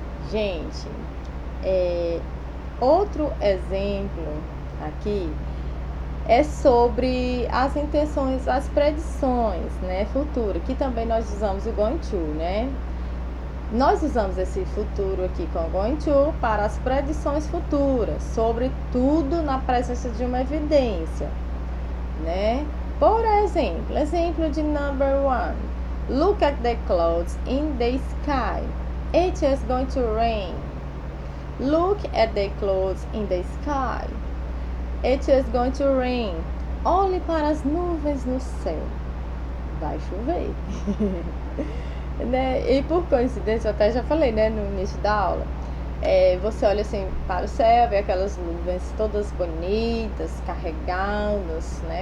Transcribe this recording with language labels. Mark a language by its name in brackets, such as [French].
[Portuguese] Gente, outro exemplo aqui é sobre as intenções, as predições, né, futuro, que também nós usamos o going to, né? Nós usamos esse futuro aqui com going to para as predições futuras, sobretudo na presença de uma evidência. né? Por exemplo, exemplo de number one. [English] Look at the clouds in the sky. It is going to rain. Look at the clouds in the sky. It is going to rain. [Portuguese] Olhe para as nuvens no céu. Vai chover. Né? E por coincidência, eu até já falei, né, no início da aula. Você olha assim para o céu, vê aquelas nuvens todas bonitas, carregadas, né?